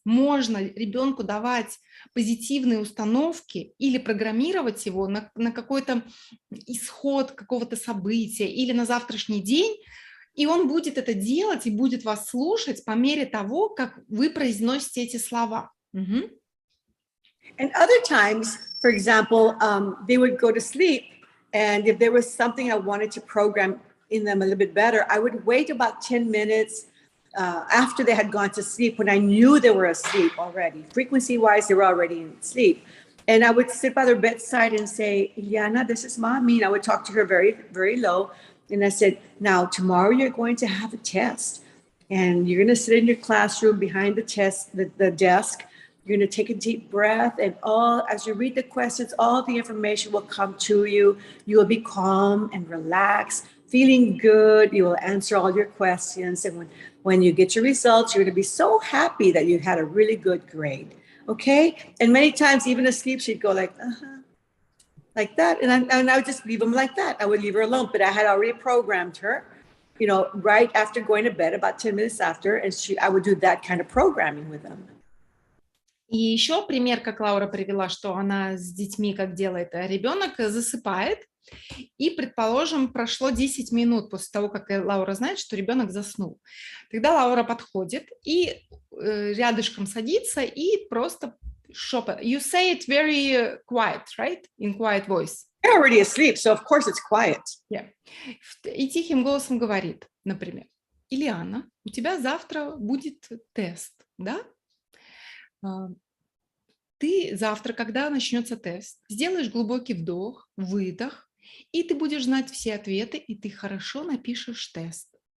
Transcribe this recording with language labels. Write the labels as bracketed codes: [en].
[ru] Можно ребенку давать позитивные установки или программировать его на какой-то исход какого-то события или на завтрашний день, и он будет это делать и будет вас слушать по мере того, как вы произносите эти слова. Угу. [en] And other times, for example, they would go to sleep, and if there was something I wanted to program in them a little bit better, I would wait about 10 minutes after they had gone to sleep when I knew they were asleep already. Frequency-wise, they were already in sleep. And I would sit by their bedside and say, Iliana, this is mommy. And I would talk to her very, very low. And I said, now, tomorrow you're going to have a test. And you're going to sit in your classroom behind the desk. You're going to take a deep breath, and as you read the questions, all the information will come to you. You will be calm and relaxed, feeling good. You will answer all your questions. And when you get your results, you're going to be so happy that you had a really good grade. Okay? And many times, even asleep, she'd go like, like that. And I would just leave them like that. I would leave her alone. But I had already programmed her, right after going to bed, about 10 minutes after, and I would do that kind of programming with them. [ru] И еще пример, как Лаура привела, что она с детьми как делает. Ребенок засыпает, и, предположим, прошло 10 минут после того, как Лаура знает, что ребенок заснул. Тогда Лаура подходит и рядышком садится и просто шепот. [en] You say it very quiet, right? In quiet voice. They're already asleep, so of course it's quiet. Yeah. [ru] И тихим голосом говорит, например: Ильяна, у тебя завтра будет тест, да? Ты завтра, когда начнется тест, сделаешь глубокий вдох, выдох, и ты будешь знать все ответы, и ты хорошо напишешь тест.